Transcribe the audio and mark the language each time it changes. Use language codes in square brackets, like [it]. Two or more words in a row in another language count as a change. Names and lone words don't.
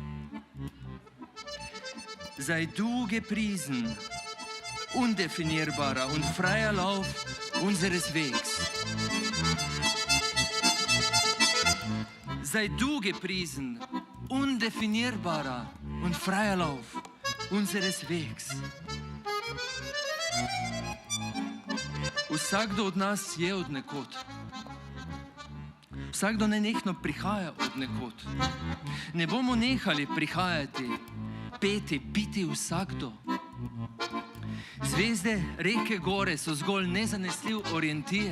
[de] Sei du gepriesen, undefinierbarer und freier Lauf unseres Wegs. Sei du gepriesen, undefinierbarer und freier Lauf unseres Wegs. [sl] Vsakdo od nas je od nekod. Vsakdo nenehno prihaja od nekod. Ne bomo nehali prihajati, peti, biti vsakdo. Zvezde, reke, gore so zgolj nezanesljiv orientir.